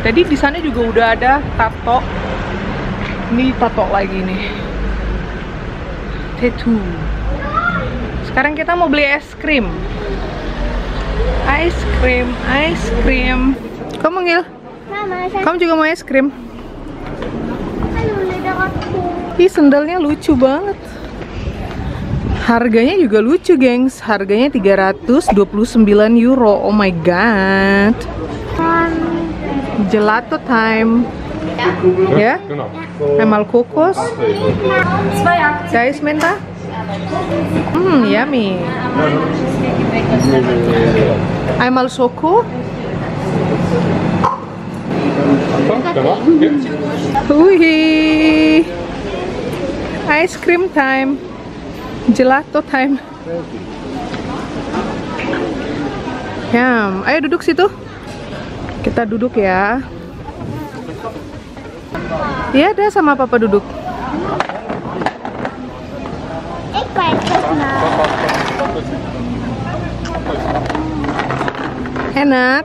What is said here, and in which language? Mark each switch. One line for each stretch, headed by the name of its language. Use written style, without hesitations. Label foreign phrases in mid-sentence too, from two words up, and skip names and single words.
Indonesian: Tadi di sana juga udah ada tato. Ini tato lagi nih. Tattoo. Sekarang kita mau beli es krim.
English: Ice cream.
Indonesian: Kamu Ngil? Mama, Kamu juga mau es krim?
German: hallo, Literatur.
Indonesian: Ih, sendalnya lucu banget. Harganya juga lucu, gengs. Harganya 329 euro.
English: Oh my god. Gelato time.
Indonesian: Ya?
German: Genau. Einmal Kokos.
Indonesian: Guys, minta?
English: Yummy.
German: Einmal Schoko. Apa? Danach? Jetzt? Wih.
English: Ice cream time. Gelato time.
Indonesian: Ayo duduk situ. Kita duduk ya. Iya, ada sama papa duduk.
Dutch: Ik ben
Indonesian: Enak.